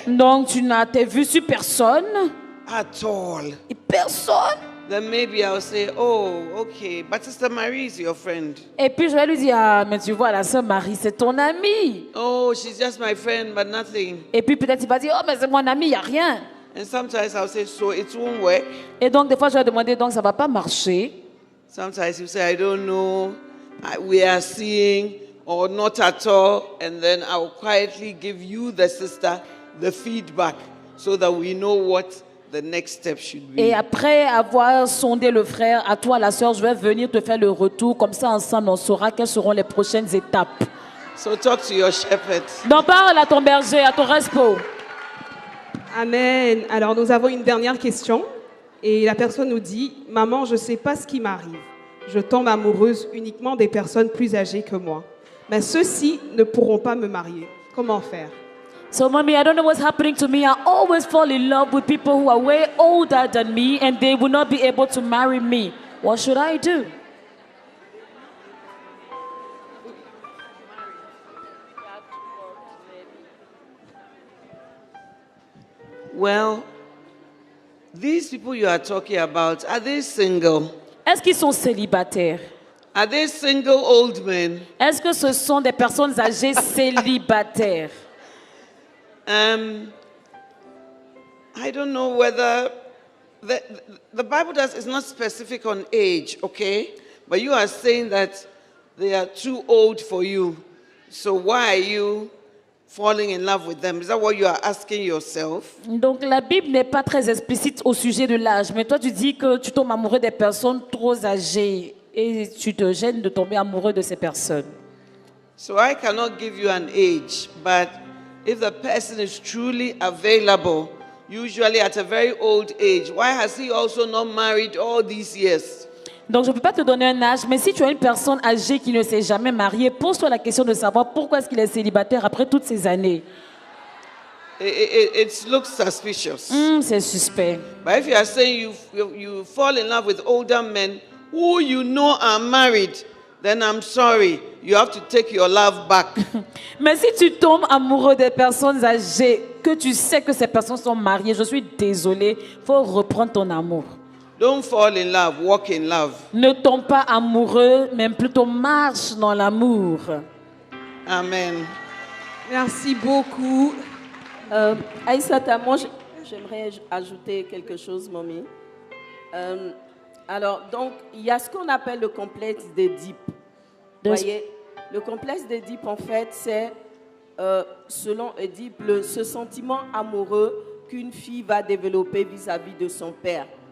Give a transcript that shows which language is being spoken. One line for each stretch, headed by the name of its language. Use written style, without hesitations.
French: Donc tu n'as tes vues sur personne.
English: At all.
French: Et personne.
English: Then maybe I'll say, oh, okay, but Sister Marie is your friend.
French: Et puis je vais lui dire, ah, mais tu vois, la sœur Marie, c'est ton amie.
English: Oh, she's just my friend, but nothing.
French: Et puis peut-être il va dire, oh, mais c'est mon ami, il n'y a rien.
English: And sometimes I'll say, so it won't work.
French: Et donc des fois je vais demander, donc ça ne va pas marcher.
English: Sometimes you say, I don't know, we are seeing or not at all, and then I'll quietly give you, the sister, the feedback so that we know what the next step should be.
French: Et après avoir sondé le frère, à toi la sœur, je vais venir te faire le retour. Comme ça, ensemble, on saura quelles seront les prochaines étapes.
English: So talk to your shepherd.
French: Donc parle à ton berger, à ton respo.
English: Amen.
French: Alors nous avons une dernière question. Et la personne nous dit, « Maman, je ne sais pas ce qui m'arrive. Je tombe amoureuse uniquement des personnes plus âgées que moi. Mais ceux-ci ne pourront pas me marier. Comment faire ?»
English: So, mommy, I don't know what's happening to me. I always fall in love with people who are way older than me and they will not be able to marry me. What should I do? Well, these people you are talking about, are they single?
French: Est-ce qu'ils sont célibataires?
English: Are they single old men?
French: Est-ce que ce sont des personnes âgées célibataires?
English: I don't know whether the Bible is not specific on age, okay? But you are saying that they are too old for you. So why are you falling in love with them? Is that what you are asking yourself?
French: Donc la Bible n'est pas très explicite au sujet de l'âge, mais toi tu dis que tu tombes amoureux des personnes trop âgées et tu te gênes de tomber amoureux de ces personnes.
English: So I cannot give you an age, but if the person is truly available, usually at a very old age, why has he also not married all these years?
French: Donc je ne peux pas te donner un âge, mais si tu as une personne âgée qui ne s'est jamais mariée, pose-toi la question de savoir pourquoi est-ce qu'il est célibataire après toutes ces années.
English: It looks suspicious.
French: C'est suspect.
English: But if you are saying you fall in love with older men who you know are married, then I'm sorry, you have to take your love back.
French: Mais si tu tombes amoureux des personnes âgées, que tu sais que ces personnes sont mariées, je suis désolée, il faut reprendre ton amour.
English: Don't fall in love, walk in love.
French: Ne tombe pas amoureux, mais plutôt marche dans l'amour.
English: Amen.
French: Merci beaucoup. Aïssata, moi j'aimerais ajouter quelque chose, mamie. Alors, donc, il y a ce qu'on appelle le complexe d'Édipe. Vous voyez, le complexe d'Édipe, en fait, c'est, selon Édipe, ce sentiment amoureux qu'une fille va développer vis-à-vis de son père.